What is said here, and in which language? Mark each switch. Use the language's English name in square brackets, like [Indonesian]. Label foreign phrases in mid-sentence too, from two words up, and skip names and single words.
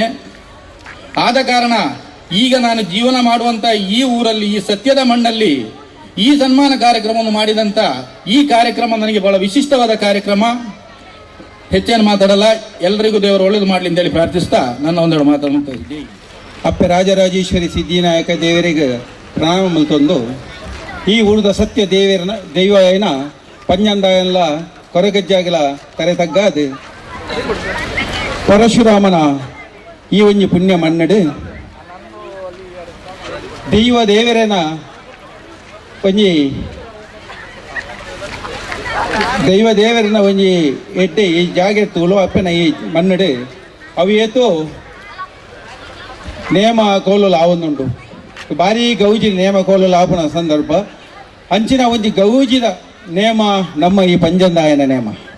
[Kannada] ಆದ ಕಾರಣ ಈಗ ನಾನು ಜೀವನ ಮಾಡುವಂಥ ಈ ಊರಲ್ಲಿ, ಈ ಸತ್ಯದ ಮಣ್ಣಲ್ಲಿ ಈ ಸನ್ಮಾನ ಕಾರ್ಯಕ್ರಮವನ್ನು ಮಾಡಿದಂಥ ಈ ಕಾರ್ಯಕ್ರಮ ನನಗೆ ಬಹಳ ವಿಶಿಷ್ಟವಾದ ಕಾರ್ಯಕ್ರಮ. ಹೆಚ್ಚೇನು ಮಾತಾಡಲ್ಲ, ಎಲ್ಲರಿಗೂ ದೇವರು ಒಳ್ಳೇದು ಮಾಡಲಿ ಅಂತೇಳಿ ಪ್ರಾರ್ಥಿಸ್ತಾ ನನ್ನ ಒಂದೆರಡು ಮಾತಾಡ್ತಾ ಇದ್ದೀನಿ. [Tulu] ಅಪ್ಪೆ ರಾಜರಾಜೇಶ್ವರಿ ಸಿದ್ಧಿನಾಯಕ ದೇವರಿಗೆ ಪ್ರಣಾಮ ಮಲ್ತೊಂದು ಈ ಊರದ ಸತ್ಯ ದೈವ ಏನ ಪಂಜಂದಾಯನ್ಲ ಕೊರಗಜ್ಜಾಗಿಲ ತರೆ ತಗ್ಗಾದು ಪರಶುರಾಮನ ಈ ಒಂಜಿ ಪುಣ್ಯ ಮನ್ನಡು ದೈವ ದೇವರೇನ ಒಂಜಿ ದೈವ ದೇವರಿನ ಒಂಜಿ ಎಡ್ಡೆ ಈ ಜಾಗೆ ತುಳು ಅಪ್ಪನ ಈ ಮನ್ನಡು ಅವು ಏತು ನೇಮ ಕೋಲು ಆವೊಂದುಂಡು ಭಾರಿ ಗೌಜಿ ನೇಮ ಕೋಲು ಆಪನ ಸಂದರ್ಭ ಅಂಚಿನ ಒಂಜಿ ಗೌಜಿದ ನೇಮ ನಮ್ಮ ಈ ಪಂಜಂದಾಯನ ನೇಮ.